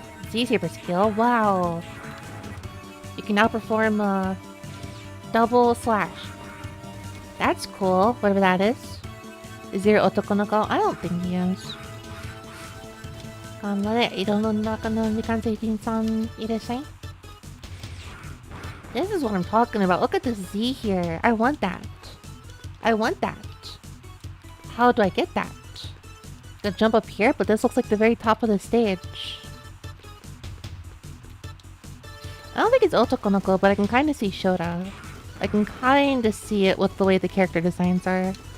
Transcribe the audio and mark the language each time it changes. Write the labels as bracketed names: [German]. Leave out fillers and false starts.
[English] Z super skill, wow. You can now perform a double slash. That's cool, whatever that is. Is 0 otokonoko? I don't think he is. [Japanese] 頑張れ、色の中の未完成人さんいらっしゃい。 [English] This is what I'm talking about. Look at this Z here. I want that. I want that. How do I get that? Gonna jump up here, but this looks like the very top of the stage. I don't think it's Otokonoko, but I can kind of see Shota. I can kind of see it with the way the character designs are.